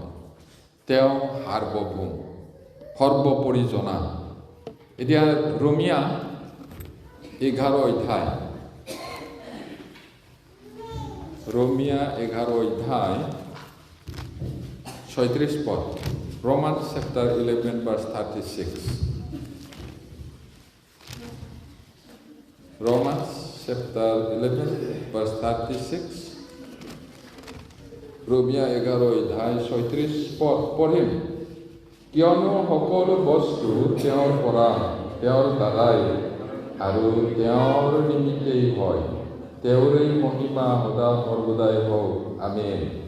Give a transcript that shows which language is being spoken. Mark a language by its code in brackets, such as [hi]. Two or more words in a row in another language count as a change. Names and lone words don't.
[as] তেওঁ সাৰ্বভৌম, সৰ্বোপৰি জনা। এতিয়া ৰোমিয়া 11 অধ্যায়, ৰোমিয়া 11 অধ্যায় 36 পদ, [en] Romans chapter 11 verse 36. Romans chapter 11 verse 36. [as] ৰোমিয়া 11 অধ্যায় 36 পদ পঢ়িম। কিয়নো সকলো বস্তু তেওঁৰ পৰা, তেওঁৰ দ্বাৰাই আৰু তেওঁৰ নিমিত্তেই হয়, তেওঁৰে মহিমা সদা সৰ্বদাই হওক, আমেন।